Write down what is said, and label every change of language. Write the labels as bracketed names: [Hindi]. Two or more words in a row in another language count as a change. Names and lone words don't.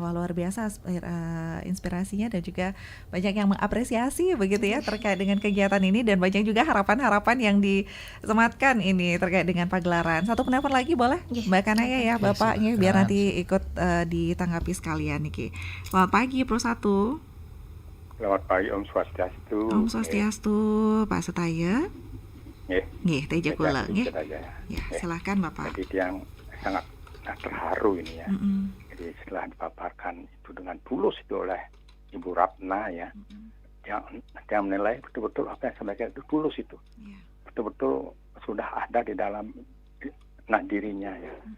[Indonesian] Wah, luar biasa inspirasinya dan juga banyak yang mengapresiasi begitu ya terkait dengan kegiatan ini, dan banyak juga harapan-harapan yang disematkan ini terkait dengan pagelaran. Satu penelpon lagi boleh Mbak Kanaya ya, Bapaknya biar nanti ikut ditanggapi sekalian nih. Selamat pagi Pro 1. Selamat pagi Om Swastiastu. Om Swastiastu, Pak Setaya. [Balinese] Nggih, teja kula nggih. [Indonesian] Ya, silakan Bapak. Jadi yang sangat terharu ini ya. Jadi setelah dipaparkan itu dengan tulus itu oleh Ibu Ratna ya. Yang menilai betul-betul apa yang sampaikan itu tulus itu. Betul-betul sudah ada di dalam dirinya ya.